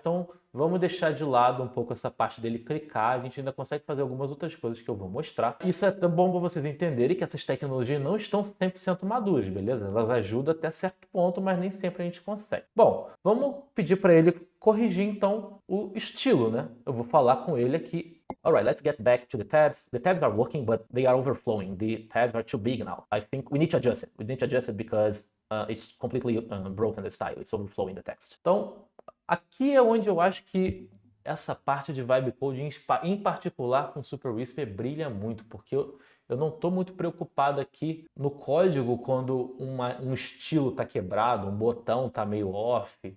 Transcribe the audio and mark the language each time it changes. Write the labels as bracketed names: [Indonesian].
[Portuguese] Então, vamos deixar de lado um pouco essa parte dele clicar, a gente ainda consegue fazer algumas outras coisas que eu vou mostrar. Isso é tão bom para vocês entenderem que essas tecnologias não estão 100% maduras, beleza? Elas ajudam até certo ponto, mas nem sempre a gente consegue. Bom, vamos pedir para ele corrigir então o estilo, né? Eu vou falar com ele aqui. [English] Alright, let's get back to the tabs. The tabs are working, but they are overflowing. The tabs are too big now. I think we need to adjust it. We need to adjust it because it's completely broken the style. It's overflowing the text. [Portuguese] Então, aqui é onde eu acho que essa parte de Vibe Code, em particular com Super Whisper, brilha muito, porque eu não estou muito preocupado aqui no código quando um estilo está quebrado, um botão está meio off.